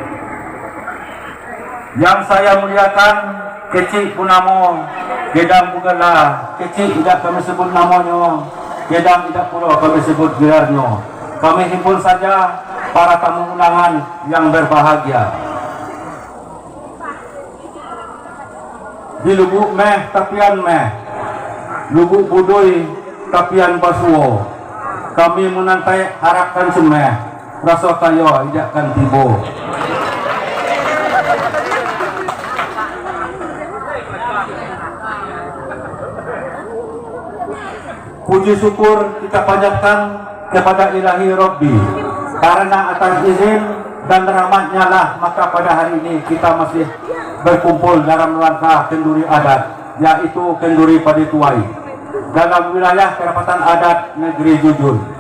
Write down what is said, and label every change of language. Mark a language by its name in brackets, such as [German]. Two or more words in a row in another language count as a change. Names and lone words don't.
[Indonesian] Yang saya muliakan Kecik Punamo, Gedang Bugala, Kecik tidak kami sebut namanya, Gedang tidak pula kami sebut gelarnya. Kami himpun saja para tamu undangan yang berbahagia. Di Lubuk Meh Tapian Meh, Lubuk Budoy Tapian Basuo, kami menantai harapkan semeh, rasa kaya idakkan tibo. Puji syukur kita panjatkan kepada Ilahi Rabbi, karena atas izin dan rahmatnya lah maka pada hari ini kita masih berkumpul dalam rangka kenduri adat, yaitu kenduri Padituai dalam wilayah kerapatan adat negeri Jujun.